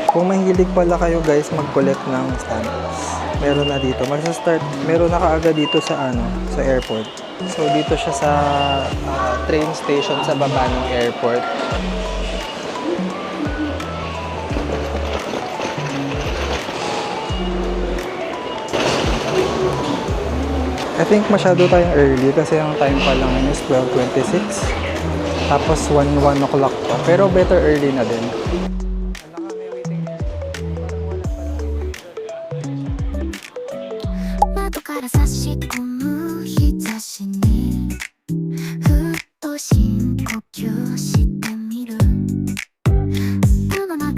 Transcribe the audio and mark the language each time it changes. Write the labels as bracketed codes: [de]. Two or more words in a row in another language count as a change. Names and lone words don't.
[tl] Kung mahilig pala kayo guys mag-collect ng stamps, meron na dito. Magsa-start, meron na kaagad dito sa sa airport. So dito siya sa train station sa baba ng airport. [en] I think [tl] masyado tayong early kasi ang time pa lang is 12:26. Tapos 1 o'clock pa. Pero [en] better early [tl] na din. [ja] 窓から差し込む日差しにふっと深呼吸してみる世の中